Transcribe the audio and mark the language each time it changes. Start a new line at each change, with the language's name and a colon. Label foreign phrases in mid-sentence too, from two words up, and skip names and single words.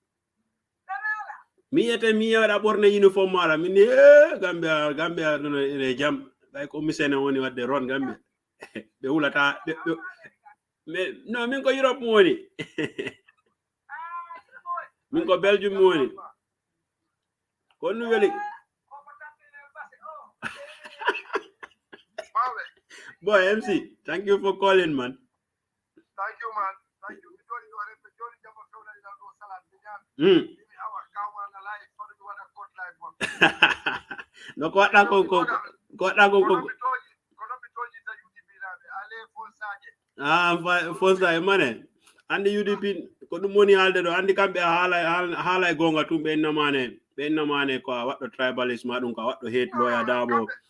Fula: Mi ada
English: borne uniform
Fula: mara mi ne Gambia no e jam like Umisen woni wadde ron Gambia. Be wulata no min ko Europe woni. Min ko Belgium woni. Ko nu weli.
English: Boy MC, thank you for calling, man. Thank you, man. Thank you.
Fula: No ko Fonsa mane andi UDP ko dum woni halde do andi kambe hala gonga tum be namane ko waddo tribalism adum ko waddo hate lawyer Darboe